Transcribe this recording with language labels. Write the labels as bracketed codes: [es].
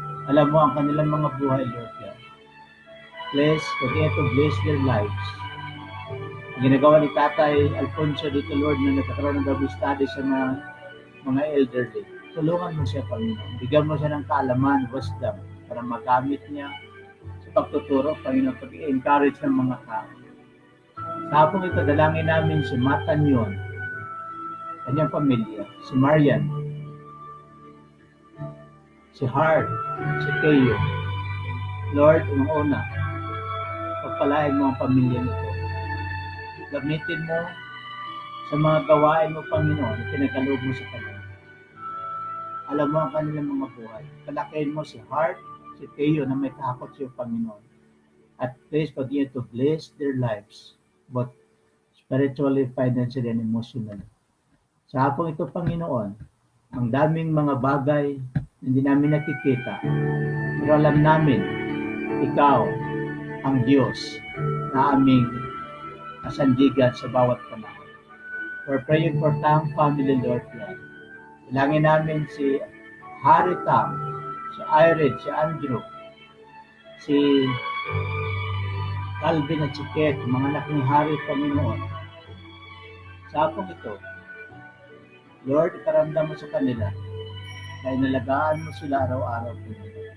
[tl] Alam mo ang kanilang mga buhay, Lord God. [en] Please, continue to bless their lives. [tl] Ginagawa ni Tatay Alfonso dito, Lord, na nagkakaroon ng double study sa mga elderly. Tulungan mo siya, Panginoon. Bigyan mo siya ng kaalaman, wisdom, para magamit niya sa pagtuturo, Panginoon, pag-encourage ng mga tao. Sa hapong ito, dalangin namin si Matanyon, kanyang pamilya, si Marian, si Hart, si Teo. Lord, unang-una, pagpalain mo ang pamilya nito. Gamitin mo sa mga gawain mo, Panginoon, na pinagkaloob mo sa kanila. Alam mo ang kanilang mga buhay. Palakihin mo si Hart, si Teo na may takot sa iyo, Panginoon. [en] At please continue to bless their lives, both spiritually, financially, and emotionally. [tl] Sa hapong ito, Panginoon, ang daming mga bagay na hindi namin nakikita. Pero alam namin, Ikaw ang Diyos na aming kasandigan sa bawat panahon. [en] We're praying for Tang family, Lord God. [tl] Ilangin namin si Harry Tang, si Irene, si Andrew, si Calvin at si Kate, mga anak ni Harry, Panginoon. Sa hapong ito, Lord, ikaramdam mo sa kanila na inalagaan mo sila araw-araw, Panginoon.